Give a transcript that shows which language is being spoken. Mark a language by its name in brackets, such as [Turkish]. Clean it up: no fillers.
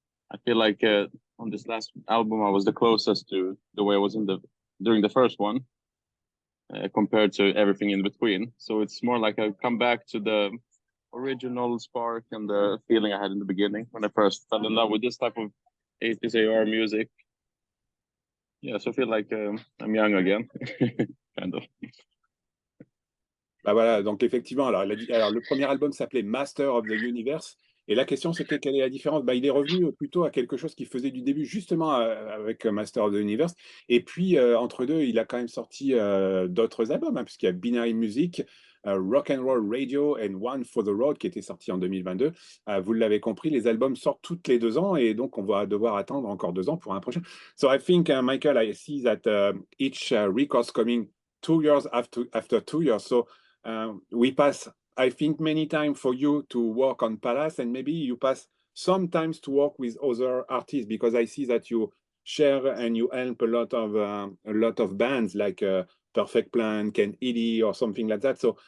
[English] I feel like on this last album, I was the closest to the way I was during the first one, compared to everything in between. So it's more like I come back to the original spark and the feeling I had in the beginning when I first fell in love with this type of 80s AR music. Yeah, so I feel like I'm young again, kind of. [French] Voilà, donc effectivement, alors le premier album s'appelait Master of the Universe. Et la question, c'était quelle est la différence? Il est revenu plutôt à quelque chose qu'il faisait du début, justement avec Master of the Universe. Et puis, entre deux, il a quand même sorti d'autres albums, hein, puisqu'il y a Binary Music, Rock and Roll Radio and One for the Road, qui était sorti en 2022. Vous l'avez compris, les albums sortent toutes les 2 ans, et donc on va devoir attendre encore 2 ans pour un prochain. [English] So I think, Michael, I see that each record's coming 2 years after 2 years. So we pass, I think, many times for you to work on Palace, and maybe you pass sometimes to work with other artists, because I see that you share and you help a lot of bands like Perfect Plan, Ken Hilli, or something like that.